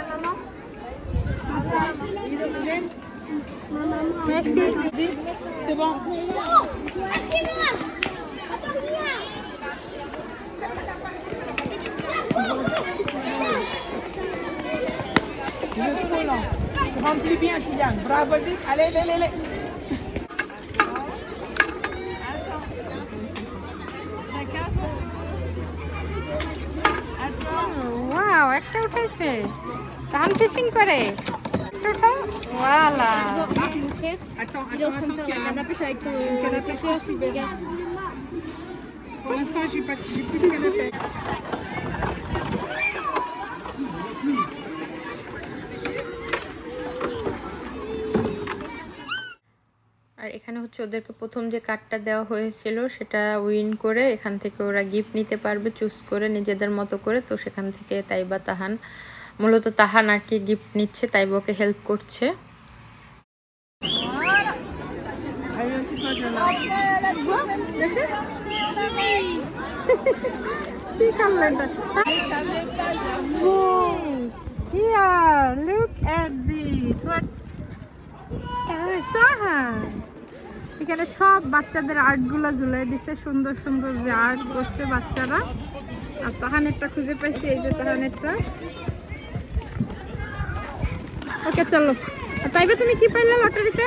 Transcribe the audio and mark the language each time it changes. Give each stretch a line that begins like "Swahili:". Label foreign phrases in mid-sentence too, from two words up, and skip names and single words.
French: c'est bon. C'est rempli bien, Tidiane. Bravo, vas-y. Allez, allez, allez, allez.
Bangla: ওয়াও, একটা উঠাইছে। তাহান ফিশিং করে। একটা উঠাও। ওয়ালা।
French: Attends, attends, pour l'instant, j'ai plus de canapé.
Bangla: আর এখানে হচ্ছে ওদেরকে প্রথম যে কার্ডটা দেওয়া হয়েছিল সেটা উইন করে এখান থেকে ওরা গিফট নিতে পারবে চুজ করে নিজেদের মতো করে। তো সেখান থেকে তাইবা তাহান, মূলত তাহান আর কি গিফট নিচ্ছে, তাইবা ওকে হেল্প করছে।
English: Here, look at this. What?
Bangla: তাহান এখানে সব বাচ্চাদের আর্ট গুলা ঝুলাই দিচ্ছে, সুন্দর সুন্দর যে আর্ট করছে বাচ্চারা। আর তাহানেরটা খুঁজে পাইছি, এই যে তাহানেরটা। ওকে চলো। তাইবে তুমি কি পাইলে লটারিতে?